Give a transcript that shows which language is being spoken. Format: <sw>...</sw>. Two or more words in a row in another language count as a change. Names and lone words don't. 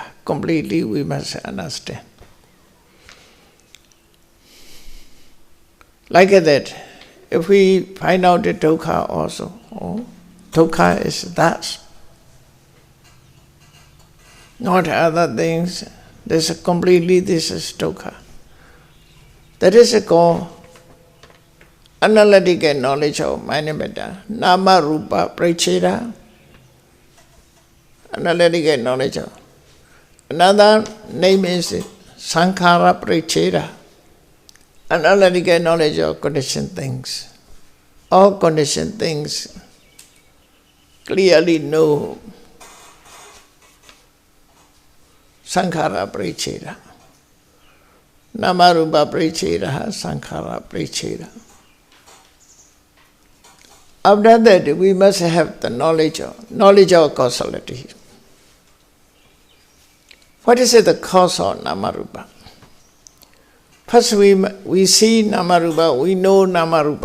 <en>Completely we must understand. Like that, if we find out the dukkha also, dukkha is that. Not other things. This is completely, this is dukkha. That is called analytical knowledge of mind and matter.</en> <pi>Nama rupa pracheda.</pi> <en>Analytical knowledge of. Another name is</en> <pi>sankhara pracheda.</pi> <en>Analytical knowledge of conditioned things. All conditioned things clearly know</en> <pi>sankhara pracheda. Namarupa pracheda, sankhara pracheda.</pi> <en>After that, we must have the knowledge of causality. What is the cause of Namarupa? First we see Namarupa, we know Namarupa.</en>